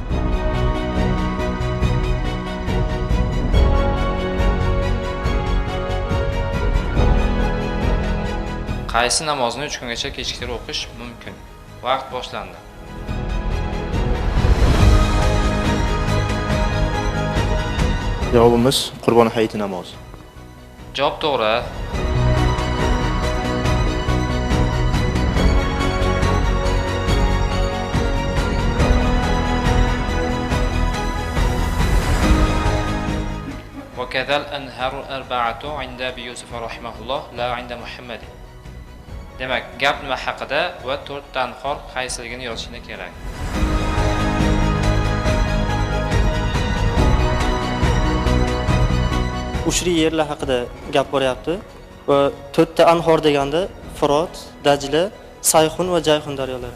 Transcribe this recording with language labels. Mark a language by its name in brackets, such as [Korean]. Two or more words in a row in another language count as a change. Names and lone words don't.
[Uzbek] Qaysi namozni 3 kungacha kechiktirib o'qish mumkin? Vaqt boshlandi. Javobimiz Qurbon hayiti namozi. Javob to'g'ri. [Arabic] وكذا الأنهار الأربعة عند أبي يوسف رحمه الله لا عند محمد. [Uzbek] Demak, gap nima haqida va 4 ta anhor qaysiligini yozishni kerak. Uchri yerlar haqida gap boryapti va 4 ta anhor deganda Furot, Dajla, Sayxun va Jayxun daryolari.